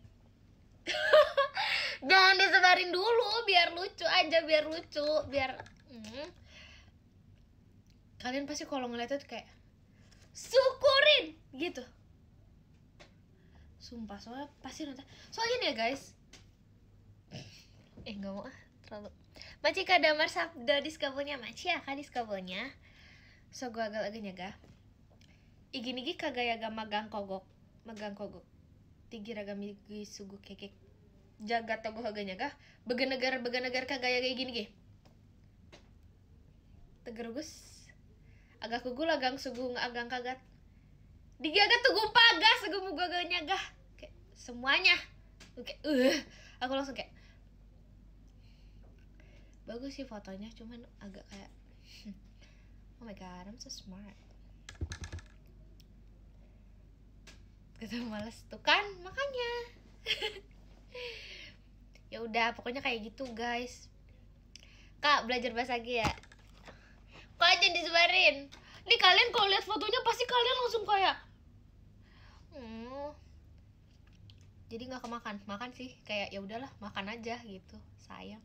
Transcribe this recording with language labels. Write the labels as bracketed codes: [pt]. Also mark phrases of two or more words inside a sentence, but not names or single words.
[id] Jangan disebarin dulu biar lucu aja, biar kalian pasti kalau ngeliat itu kayak syukurin gitu. Sumpah, soalnya pasti nonton. Soalnya nih ya guys, nggak mau terlalu Maci kadamar sabda diskabonya maci ya kak diskabonya. So gua agak nyaga. Igini kagaya magang kogok. Tigiraga migi sugu kekek. Jaga togo agak nyaga. Begenegar kagaya kayak gini ge. Tegerugus. Agak kugul agang sugu agang kagat. Digi agak tugum pagas sugu mugo agak nyaga. Kayak semuanya. Oke, aku langsung kayak bagus sih fotonya, cuman agak kayak [en] oh my god, I'm so smart. [id] Kita males tuh kan, makanya. Ya udah, pokoknya kayak gitu guys. Kak, belajar bahasa G ya. Kok aja disebarin. Nih kalian kalau lihat fotonya pasti kalian langsung kayak jadi nggak kemakan, makan sih kayak ya udahlah makan aja gitu, sayang.